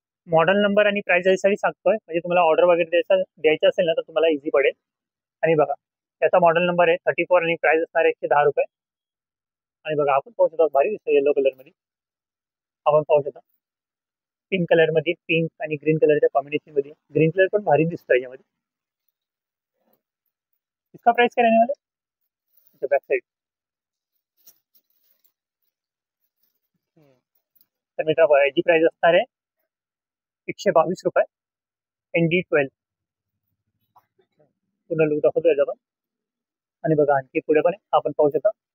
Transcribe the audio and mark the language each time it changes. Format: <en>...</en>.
<mr>Model number आणि price यासाठी सांगतोय म्हणजे तुम्हाला ऑर्डर वगैरे द्यायचं असेल ना तर तुम्हाला इझी पडेल. आणि बघा याचा मॉडेल नंबर आहे 34 आणि प्राइस असणार आहे 110 रुपये. आणि बघा आपण पाहू शकतो भारी दिसतं येलो कलर मध्ये. आपण पाहू शकता पिंक कलर मध्ये, पिंक आणि ग्रीन कलरच्या कॉम्बिनेशन मध्ये. ग्रीन कलर पण भारी दिसतो याच्यामध्ये.</mr> <hi>इसका प्राइस क्या रहने वाला है?</hi> <mr>बैक साइड तर मित्रांनो याची प्राइस असणार आहे 122 रुपये ND12. पूर्ण लुक दाखवतो याचा पण. आणि बघा आणखी पुढे पण आपण पाहू शकता.</mr>